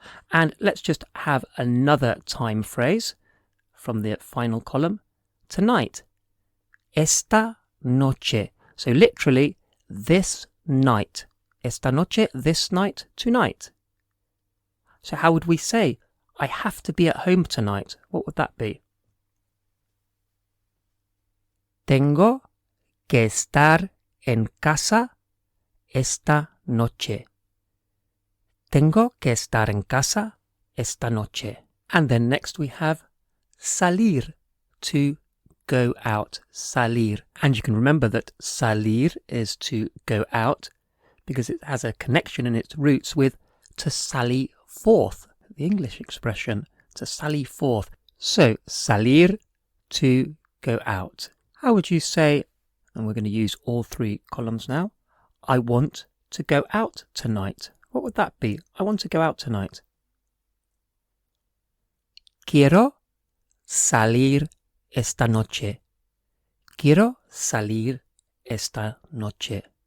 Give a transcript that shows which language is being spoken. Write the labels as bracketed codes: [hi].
[en] And let's just have another time phrase from the final column. Tonight. [es] Esta noche. [en] So literally, this night. [es] Esta noche, [en] this night, tonight. So how would we say, I have to be at home tonight? What would that be? [es] Tengo que estar en casa esta noche. Tengo que estar en casa esta noche. [en] And then next we have salir, to go out. Salir. And you can remember that salir is to go out because it has a connection in its roots with to sally forth, the English expression, to sally forth. So salir, to go out. How would you say, and we're going to use all three columns now, I want to go out tonight? What would that be? I want to go out tonight. [es] Quiero salir esta noche. Quiero salir esta noche.